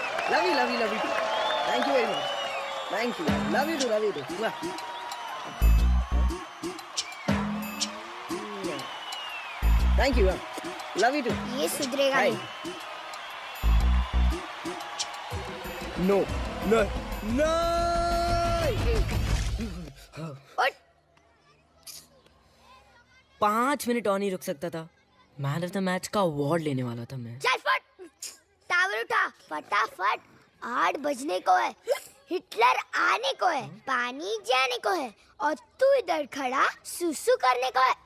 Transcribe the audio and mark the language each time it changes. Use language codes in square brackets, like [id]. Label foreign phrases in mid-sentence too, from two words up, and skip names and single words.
[en] Love you, love you, love you too. Thank you very much. Thank you. Love you too, love you too. Thank you. Love you too. [hi] ये सुधरेगा नहीं। [en] No, no, no. What? [hi] 5 मिनट और नहीं रुक सकता था। [en] man of the match [hi] का अवार्ड लेने वाला था मैं। चल फट, टावर उठा फटाफट। 8 बजने को है, हिटलर आने को है, पानी जाने को है और तू इधर खड़ा सुसु करने को है।